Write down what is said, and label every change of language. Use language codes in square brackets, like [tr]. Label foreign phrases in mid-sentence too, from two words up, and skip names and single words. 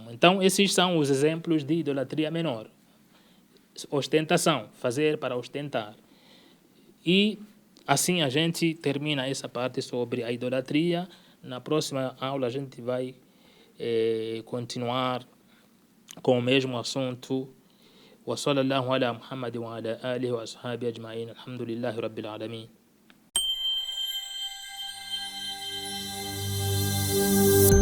[pt] Então, esses são os exemplos de idolatria menor. Ostentação, fazer para ostentar. E assim a gente termina essa parte sobre a idolatria. Na próxima aula a gente vai continuar com o mesmo assunto. [ar] وصلى الله على محمد وعلى آله وأصحابه أجمعين الحمد لله رب العالمين.